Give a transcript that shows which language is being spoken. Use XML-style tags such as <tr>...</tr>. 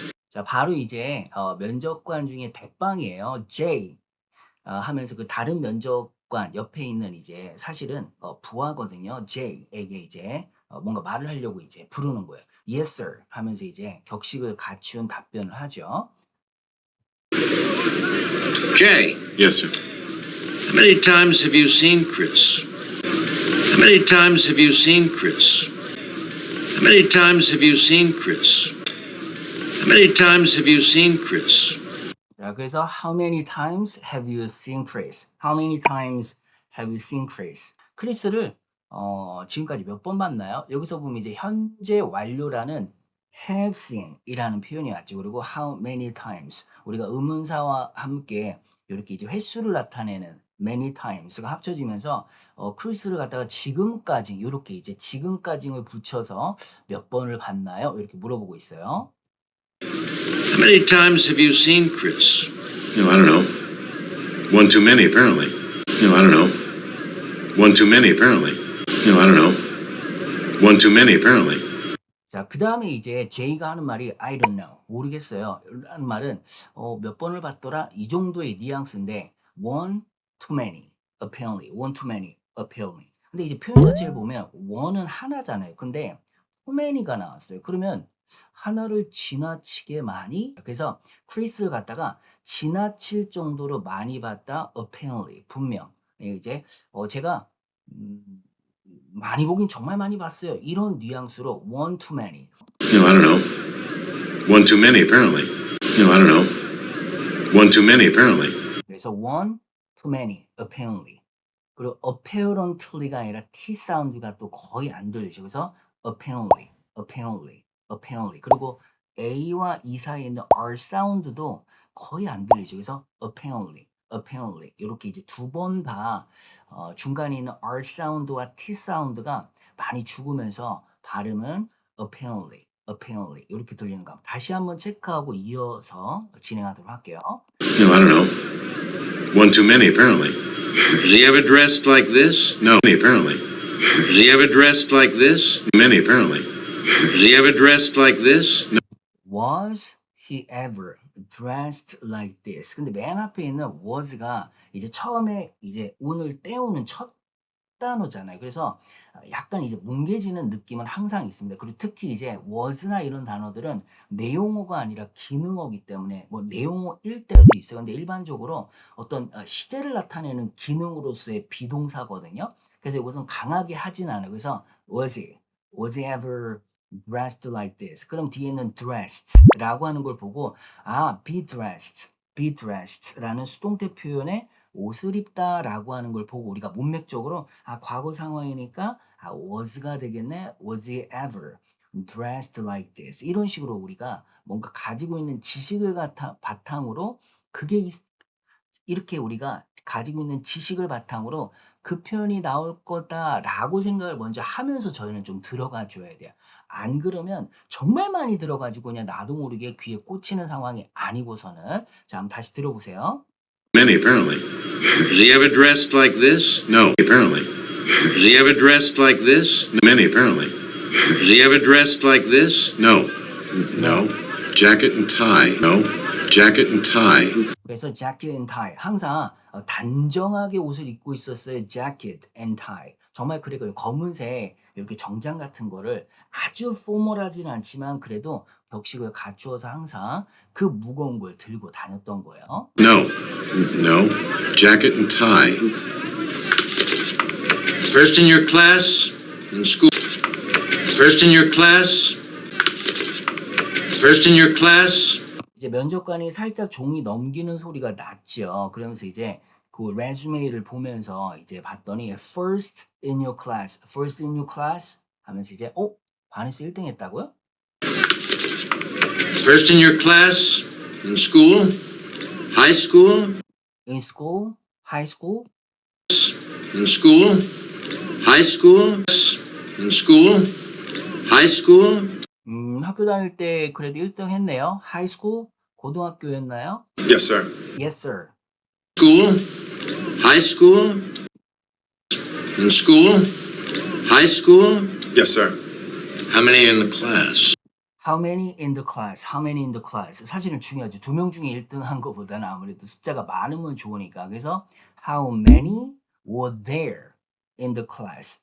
<ko>자, 바로 이제 면접관 중에 대빵이에요. J 하면서 그 다른 면접관 옆에 있는 이제 사실은 부하거든요. J에게 이제 뭔가 말을 하려고 이제 부르는 거예요.</ko> <en>Yes, sir</en> <ko>하면서 이제 격식을 갖춘 답변을 하죠.</ko> <en>Jay, Yes, sir. how many times have you seen Chris? How many times have you seen Chris? How many times have you seen Chris? How many times have you seen Chris?</en> <ko>자, 그래서</ko> <en>How many times have you seen Chris? How many times have you seen Chris?</en> <ko>크리스를 지금까지 몇 번 봤나요? 여기서 보면 이제 현재 완료라는 have seen 이라는 표현이 왔죠. 그리고 how many times 우리가 의문사와 함께 이렇게 이제 횟수를 나타내는 many times가 합쳐지면서 크리스를 갖다가 지금까지 이렇게 이제 지금까지를 붙여서 몇 번을 봤나요? 이렇게 물어보고 있어요.</ko> <en>How many times have you seen Chris? I don't know. One too many, apparently. I don't know. One too many, apparently. I don't know. One too many, apparently.</en> <ko>자, 그 다음에 이제 제이가 하는 말이</ko> <en>I don't know,</en> <ko>모르겠어요 라는 말은 몇 번을 봤더라 이 정도의 뉘앙스인데</ko> <en>one too many, apparently, one too many, apparently.</en> <ko>근데 이제 표현 자체를 보면 one은 하나잖아요. 근데 too many가 나왔어요. 그러면 하나를 지나치게 많이 그래서 크리스를 갖다가 지나칠 정도로 많이 봤다 apparently 분명 이제 제가 많이 보긴 정말 많이 봤어요. 이런 뉘앙스로</ko> <en>one too many. I don't know. One too many, apparently. I don't know. One too many, apparently.</en> <ko>그래서</ko> <en>one too many apparently.</en> <ko>그리고 apparently가 아니라 t 사운드가 또 거의 안 들리죠. 그래서 apparently, apparently, apparently. 그리고 a와 e 사이에 있는 r 사운드도 거의 안 들리죠. 그래서 apparently, apparently 이렇게 이제 두 번 다 중간에 있는 r 사운드와 t 사운드가 많이 죽으면서 발음은 apparently, apparently 이렇게 들리는 거. 다시 한번 체크하고 이어서 진행하도록 할게요.</ko> <en>I don't know. One too many, apparently. Is he ever dressed like this? No, apparently. Is he ever dressed like this? Many, apparently. Is he ever dressed like this? Was he ever dressed like this?</en> <ko>근데 맨 앞에 있는 was가 이제 처음에 이제 운을 떼우는 첫 단어잖아요. 그래서 약간 이제 뭉개지는 느낌은 항상 있습니다. 그리고 특히 이제 was나 이런 단어들은 내용어가 아니라 기능어기 때문에 뭐 내용어일 때도 있어요. 근데 일반적으로 어떤 시제를 나타내는 기능으로서의 비동사거든요. 그래서 이것은 강하게 하진 않아요. 그래서</ko> <en>was he ever dressed like this?</en> <ko>그럼 뒤에는 dressed라고 하는 걸 보고 be dressed라는 수동태 표현에 옷을 입다라고 하는 걸 보고 우리가 문맥적으로 과거 상황이니까 was가 되겠네.</ko> <en>Was he ever dressed like this?</en> <ko>이런 식으로 우리가 뭔가 가지고 있는 지식을 바탕으로 이렇게 우리가 가지고 있는 지식을 바탕으로 그 표현이 나올 거다라고 생각을 먼저 하면서 저희는 좀 들어가 줘야 돼요. 안 그러면 정말 많이 들어가지고 그냥 나도 모르게 귀에 꽂히는 상황이 아니고서는 자 한번 다시 들어보세요.</ko> <en>Many, apparently. Is he ever dressed like this? No, apparently. Is he ever dressed like this? Many, apparently. Is he ever dressed like this? No. No. Jacket and tie. No. Jacket and tie.</en> <ko>그래서</ko> <en>jacket and tie</en> <ko>항상 단정하게 옷을 입고 있었어요.</ko> <en>jacket and tie</en> <ko>정말 그래요. 검은색 이렇게 정장 같은 거를 아주 포멀하진 않지만 그래도 격식을 갖추어서 항상 그 무거운 걸 들고 다녔던 거예요.</ko> <en>No. No. Jacket and tie. First in your class, in school. First in your class. First in your class.</en> <ko>이제 면접관이 살짝 종이 넘기는 소리가 났죠. 그러면서 이제 그 레주메를 보면서 이제 봤더니</ko> <en>first in your class</en> <ko>하면서 이제 반에서 1등 했다고요?</ko> <en>First in your class, in school, high school, In school, high school, in school, high school, in school, high school.</en> <ko>학교 다닐 때 그래도 1등 했네요.</ko> <en>high school,</en> <ko>고등학교였나요?</ko> <en>Yes, sir. Yes, sir. School, high school, in school, high school. Yes, sir. How many in the class? How many in the class? How many in the class?</en> <ko>사실은 중요하죠. 2명 중에 1등 한 것보다는 아무래도 숫자가 많으면 좋으니까. 그래서</ko> <en>how many were there in the class?</en>